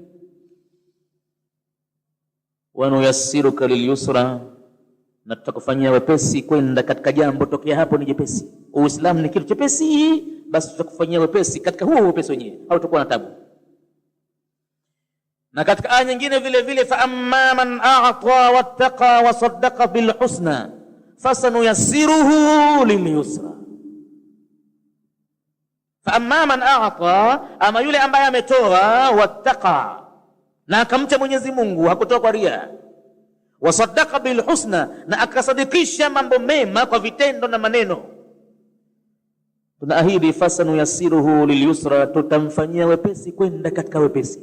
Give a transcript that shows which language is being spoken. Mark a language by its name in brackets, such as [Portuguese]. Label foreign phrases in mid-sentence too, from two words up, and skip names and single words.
[Arabic] ونيسرك لليسرى, [Swahili] na tutakufanyia wepesi kwenda katika jambo tokea hapo ni jepesi. Uislamu ni kitu chepesi, basi tutakufanyia wepesi katika huo wepesi wenyewe, hautakuwa na tabu. Na katika aya nyingine vile vile, [Arabic] فأما من أعطى واتقى وصدق بالحسنى فسنيسره لليسرى. فأما من أعطى, [Swahili] ama yule ambaye ametoa, wattaqa, na akamcha Mwenyezi Mungu, hakutoa kwa ria, [Arabic] وصدق بالحسنى, [Swahili] na akasadikisha mambo mema kwa vitendo na maneno, tunaahidi [Arabic] فسنيسره لليسرى, [Swahili] tutamfanyia wepesi kwenda katika wepesi.